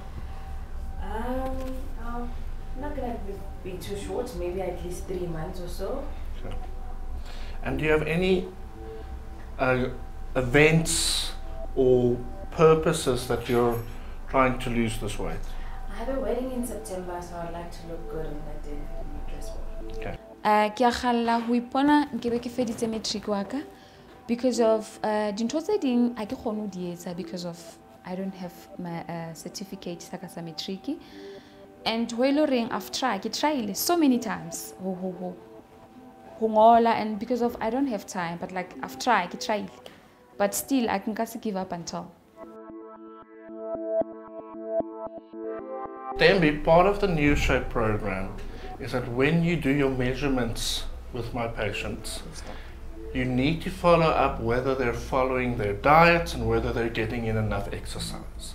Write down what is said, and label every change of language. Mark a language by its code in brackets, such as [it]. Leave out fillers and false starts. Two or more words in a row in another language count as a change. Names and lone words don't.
[en] I'm not going to be too short, maybe at least 3 months or so. Okay. And do you have any events or purposes that you're trying to lose this weight? I have a wedding in September, so I'd like to look good on that day and my dress well. Okay. [st] Ke a kgalla ho ipona nkebe ke feditse matric wa ka [en] because of [st] dintho tse ding a ke kgone ho di etsa [en] because of I don't have my certificate [st] sa ka sa matric, [en] and I've tried so many times [st] ho ngola, [en] and because of I don't have time, but like I've tried, but still I can just give up until. Thembi, part of the New Shape program is that when you do your measurements with my patients, you need to follow up whether they're following their diets and whether they're getting in enough exercise.